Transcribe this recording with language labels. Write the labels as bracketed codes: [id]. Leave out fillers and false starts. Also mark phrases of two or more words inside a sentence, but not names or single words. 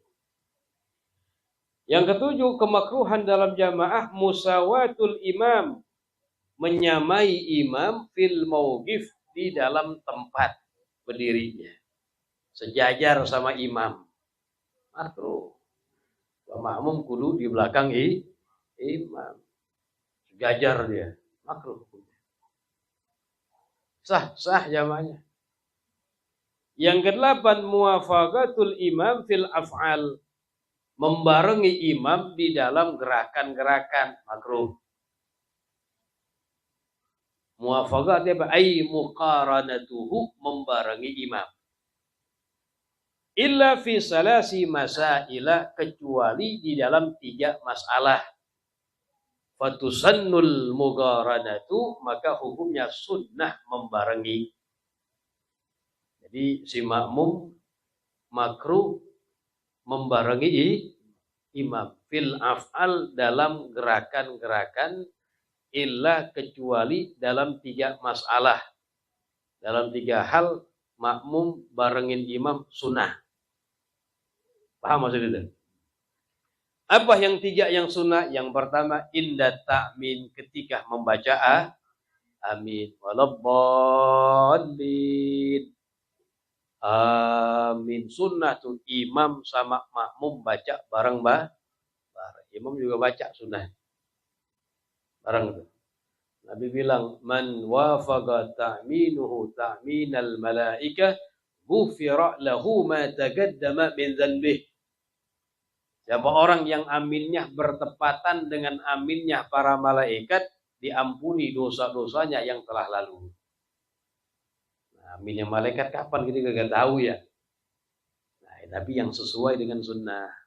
[id] Yang ketujuh, kemakruhan dalam jamaah [ar] مساواة الإمام, [id] menyamai imam [ar] في الموقف, [id] di dalam tempat berdirinya, sejajar sama imam. Makruh. Makmum kudu di belakang imam, sejajar dia. Makruh. Sah jamaahnya. Yang kedelapan, [ar] موافقة الإمام في الأفعال, [id] membarengi imam di dalam gerakan-gerakan. Makruh. Muwafaqat apa? [ar] أي مقارنته, [id] membarengi imam. [ar] إلا في ثلاث مسائل, [id] kecuali di dalam 3 masalah. [ar] فتسن المقارنة, [id] maka hukumnya sunnah membarengi. Jadi si makmum makruh membarengi imam [ar] في الأفعال, [id] dalam gerakan-gerakan, illa kecuali dalam 3 masalah. Dalam 3 hal makmum barengin imam sunnah. Paham maksudnya? Apa yang 3 yang sunnah? Yang pertama, [ar] عند التأمين, [id] ketika membaca amin. [ar] ولا الضالين. آمين. [id] Sunnah tuh imam sama makmum baca bareng. Imam juga baca sunnah. Bareng itu. Nabi bilang, [ar] من وافق تأمينه تأمين الملائكة, غفر له ما تقدم من ذنبه. [id] Siapa orang yang aminnya bertepatan dengan aminnya para malaikat, diampuni dosa-dosanya yang telah lalu. Nah, aminnya malaikat kapan kita gak tahu ya. Nah, tapi yang sesuai dengan sunnah.